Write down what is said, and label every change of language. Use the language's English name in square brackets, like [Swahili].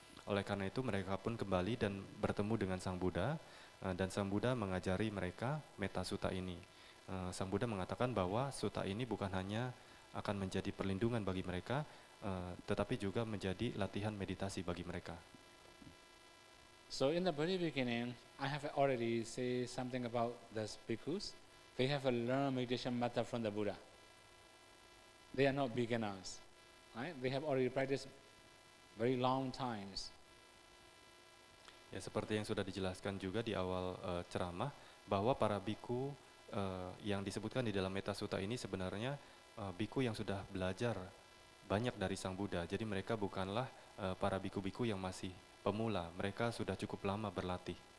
[Indonesian] Oleh karena itu mereka pun kembali dan bertemu dengan Sang Buddha, dan Sang Buddha mengajari mereka metta sutta ini. Sang Buddha mengatakan bahwa sutta ini bukan hanya akan menjadi perlindungan bagi mereka, tetapi juga menjadi latihan meditasi bagi mereka. [English] So in the very beginning, I have already said something about the bhikkhus. They have a learned meditation method from the Buddha. They are not beginners, right? They have already practiced very long times. [Indonesian] Ya, seperti yang sudah dijelaskan juga di awal ceramah, bahwa para biku yang disebutkan di dalam metta sutta ini sebenarnya biku yang sudah belajar banyak dari Sang Buddha. Jadi mereka bukanlah para biku-biku yang masih pemula, mereka sudah cukup lama berlatih.